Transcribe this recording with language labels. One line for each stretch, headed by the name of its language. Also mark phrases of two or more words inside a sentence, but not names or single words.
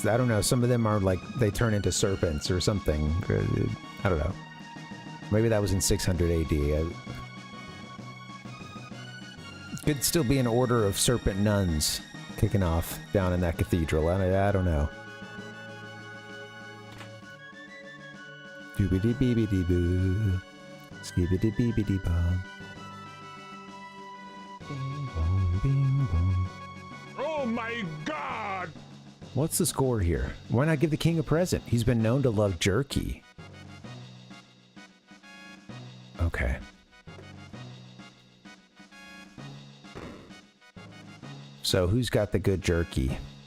English: I don't know. Some of them are like, they turn into serpents or something. I don't know. Maybe that was in 600 AD. Could still be an order of serpent nuns kicking off down in that cathedral. I don't know. Doobity-beebity-boo. Skibidi-beebity-bum. Bing bong, bing bong. Oh my God! What's the score here? Why not give the king a present? He's been known to love jerky. Okay. So who's got the good jerky?